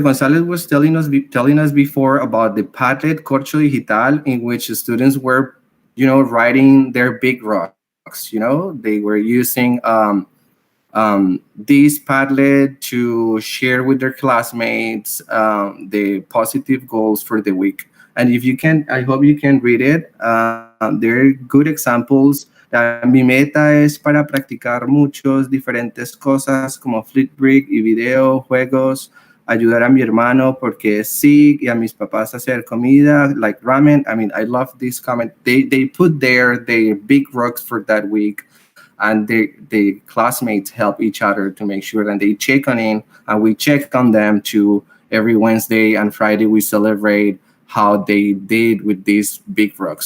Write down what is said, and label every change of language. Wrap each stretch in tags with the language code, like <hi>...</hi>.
<en>Gonzalez was telling us before about the Padlet Corcho Digital, in which students were, writing their big rocks. They were using this Padlet to share with their classmates the positive goals for the week. And if you can, I hope you can read it. They're good examples.</en> <es>Mi meta es para practicar muchos diferentes cosas como Flipgrid y video, juegos, ayudar a mi hermano porque sí, y a mis papás hacer comida,</es> <en>like ramen. I mean, I love this comment. They put their big rocks for that week, and the classmates help each other to make sure that they check on in, and we check on them too. Every Wednesday and Friday, we celebrate how they did with these big rocks.</en>